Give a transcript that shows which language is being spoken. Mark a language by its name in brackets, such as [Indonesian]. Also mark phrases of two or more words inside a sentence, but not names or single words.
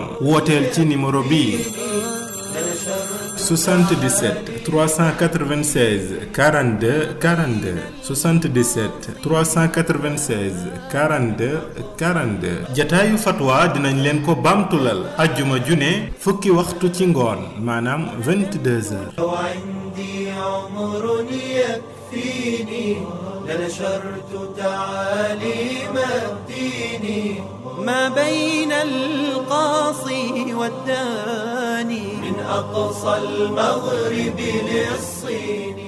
[Wolof] wooteel ci numéro bii 77 396 42 42 77 396 42 42. jataayu fatwa dinañ leen ko bamtulal ajjuma june fukki waxtu ci ngoon maanaam 22h. [Arabic] لنشرت تعاليم الدين ما بين القاصي والداني من أقصى المغرب للصين.